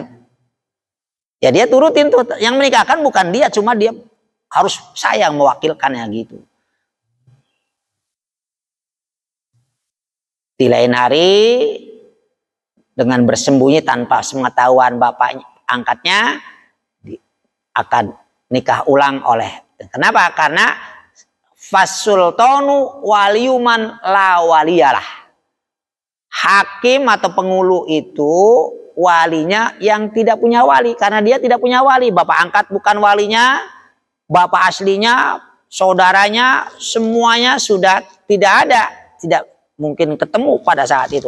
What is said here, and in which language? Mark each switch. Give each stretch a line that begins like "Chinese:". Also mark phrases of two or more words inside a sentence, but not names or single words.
Indonesian: Ya dia turutin tuh, yang menikahkan bukan dia, cuma dia harus saya mewakilkannya gitu. Di lain hari dengan bersembunyi tanpa pengetahuan bapak angkatnya akan nikah ulang oleh. Kenapa?
Arabic: Karena فالسلطان ولي من لا ولي له.
Indonesian: Hakim atau penghulu itu walinya yang tidak punya wali, karena dia tidak punya wali. Bapak angkat bukan walinya, bapak aslinya, saudaranya, semuanya sudah tidak ada, tidak mungkin ketemu pada saat itu.